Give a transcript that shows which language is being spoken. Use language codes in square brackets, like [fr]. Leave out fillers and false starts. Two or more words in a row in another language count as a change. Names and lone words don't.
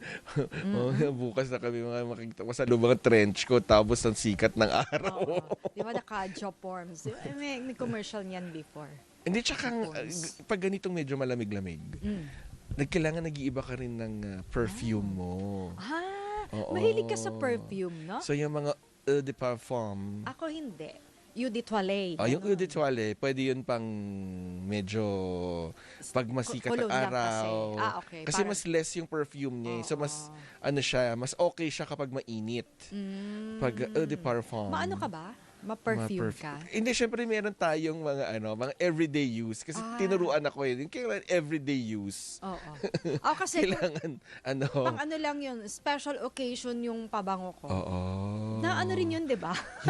[tl] Bukas na kami makikita ko sa lumang [en] trench coat [tl] tapos ang sikat ng araw. Oo. 'Di ba naka- [en] job forms? [tl] May commercial niyan before. Hindi, tsaka pag ganitong medyo malamig-lamig, Mm. kailangan nag-iiba ka rin ng perfume mo. Oo. Mahilig ka sa perfume, no? So yung mga [fr] eau de parfum, [tl] Ako hindi. [fr] Eau de toilette. [tl] yung [fr] eau de toilette, [tl] pwede yun pang medyo pag masikat ang Cologne lang araw. kasi. Okay. Kasi mas less yung perfume niya. So mas mas okay siya kapag mainit. [fr] Pag eau de parfum. [tl] Maano ka ba? Ma-perfume ka? Hindi, syempre meron tayong mga [en] everyday use. [tl] Kasi tinuruan ako yung kailangan [en] everyday use. [tl] Oo. Ako kasi, Kailangan, pang ano lang yun, [en] special occasion [tl] yung pabango ko. Oo. Na ano rin yun, di ba? Yung